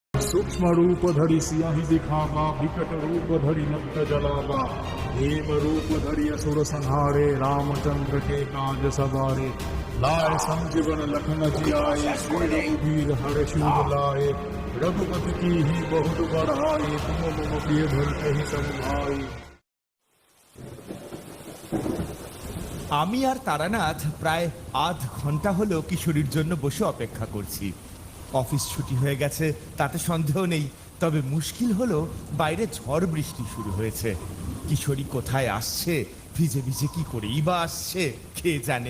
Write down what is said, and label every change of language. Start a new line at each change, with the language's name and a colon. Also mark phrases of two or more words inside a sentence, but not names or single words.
Awadhi: सूक्ष्म रूप धरि सियाहि दिखावा, विकट रूप धरि नक्त जलावा। हेम रूप धरि असुर संहारे, रामचंद्र के काज सवारे। लाए संजीवन लखन जियाए, श्री रघुवीर हर्षि उर लाए। रघुपति की ही बहुत बढ़ाई, तुम मम प्रिय भरते ही सब भाई।
Bangla: আমি আর তারানাথ প্রায় আধ ঘন্টা হলো কিশোরীর জন্য বসে অপেক্ষা করছি। অফিস ছুটি হয়ে গেছে তাতে সন্দেহ নেই, তবে মুশকিল হলো বাইরে ঝড় বৃষ্টি শুরু হয়েছে। কিশোরী কোথায় আসছে, ভিজে ভিজে কি করেই বা আসছে কে জানে।